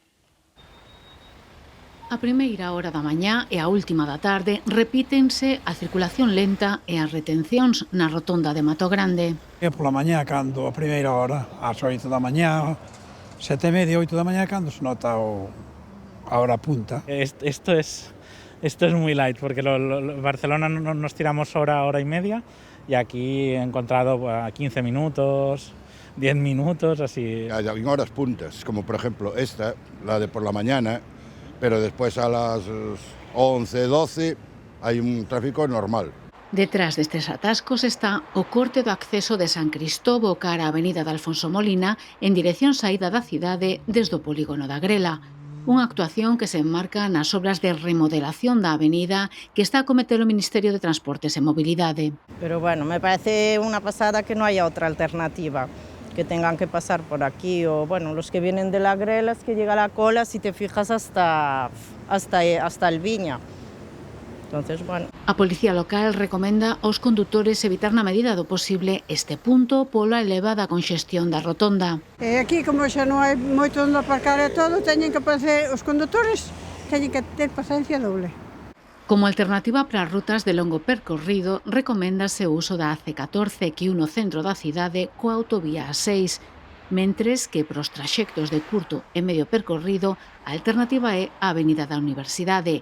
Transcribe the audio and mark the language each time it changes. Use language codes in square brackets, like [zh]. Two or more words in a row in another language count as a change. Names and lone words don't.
[gl] A primeira hora da mañá e a última da tarde repítense a circulación lenta e as retencións na rotonda de Mato Grande. É pola mañá, cando a primeira hora, ás 8 da mañá, 7:30, 8 da mañá, cando se nota a hora punta. [es] Esto es muy light, porque Barcelona nos tiramos hora y media, y aquí he encontrado 15 minutos, 10 minutos, así. En horas puntas, como por ejemplo esta, la de por la mañana, pero después a las 11, 12 hay un tráfico normal. [gl] Detrás destes atascos está o corte do acceso de San Cristóbal cara a avenida de Alfonso Molina en dirección saída da cidade desde o polígono da Grela. Unha actuación que se enmarca nas obras de remodelación da avenida que está a cometer o Ministerio de Transportes e Mobilidade. [es] Pero bueno, me parece una pasada que no haya otra alternativa, que tengan que pasar por aquí, o bueno, los que vienen de la Grela, es que llega la cola, si te fijas, hasta el Viña. Entonces, bueno. [gl] A Policía Local recomenda aos condutores evitar na medida do posible este punto pola elevada conxestión da rotonda. Aquí, como xa non hai moito onde aparcar e todo, os condutores teñen que ter paciencia doble. Como alternativa para as rutas de longo percorrido, recoméndase o uso da AC14 que une o centro da cidade coa autovía A6, mentres que para os traxectos de curto e medio percorrido, a alternativa é a Avenida da Universidade.